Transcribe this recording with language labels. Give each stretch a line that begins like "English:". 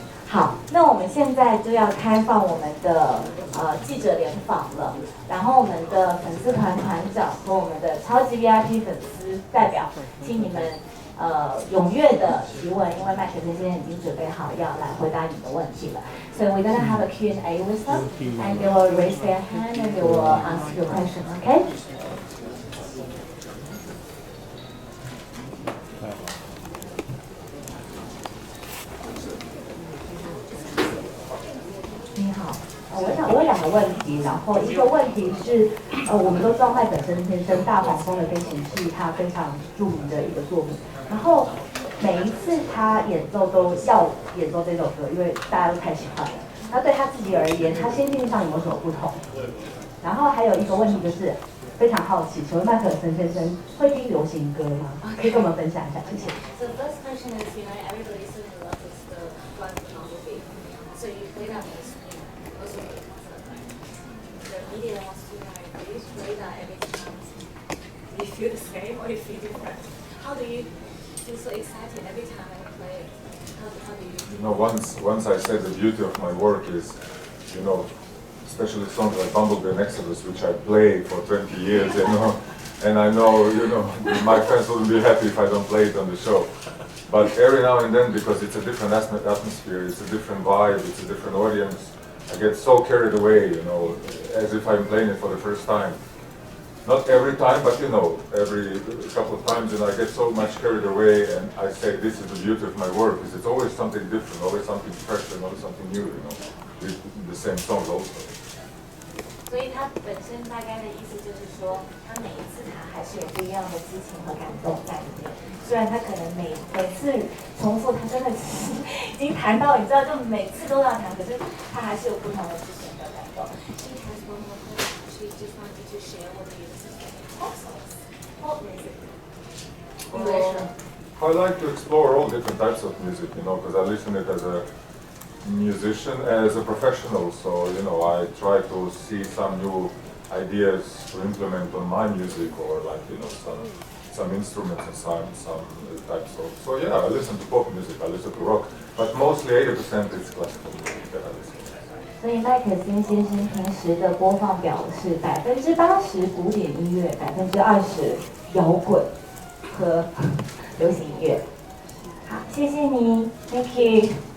Chinese: 好，那我们现在就要开放我们的记者联访了，然后我们的粉丝团团长和我们的超级 VIP 粉丝代表，请你们踊跃的提问，因为麦克森先生已经准备好要来回答你的问题了。
English: So we're gonna have a Q&A with them, and they will raise their hand and they will ask you a question. Okay?
Chinese: 你好，我有2个问题，然后一个问题是，我们都知道麦肯森先生《大黄蜂的飞行器》他非常著名的一个作品，然后每一次他演奏都要演奏这首歌，因为大家都太喜欢了。那对他自己而言，他心境上有没有什么不同？然后还有一个问题就是，非常好奇，请问麦肯森先生会听流行歌吗？可以跟我们分享一下，谢谢。
English: So the first question is, everybody so in love with the live photography. So you play that music also for the concert, right? The media wants to know, do you play that every time? Do you feel the same or you feel different? How do you feel so excited every time I play. How do you? You know, once I said the beauty of my work is, you know, especially songs like Bumblebee and Exodus, which I play for 20 years, you know, and I know, you know, my fans wouldn't be happy if I don't play it on the show. But every now and then, because it's a different atmosphere, it's a different vibe, it's a different audience, I get so carried away, you know, as if I'm playing it for the first time. Not every time, but you know, every couple of times, and I get so much carried away, and I say this is the beauty of my work, is it's always something different, always something fresh, and always something new, you know, with the same songs also.
Chinese: 所以他本身大概的意思就是说，他每一次弹还是有不一样的激情和感动在里面。虽然他可能每次重复，他真的是已经弹到你知道，就每次都要弹，可是他还是有不同的激情和感动。
English: She has one more question. She just wanted to share what you listen to. Pop songs. Pop music. I like to explore all different types of music, you know, because I listen it as a musician, as a professional. So, you know, I try to see some new ideas to implement on my music, or like, you know, some instruments and some types of. So yeah, I listen to pop music, I listen to rock, but mostly 80% is classical music that I listen to.
Chinese: 所以麦可欣先生平时的播放表是80%古典音乐，20%摇滚和流行音乐。好，谢谢你 ，
English: Thank you。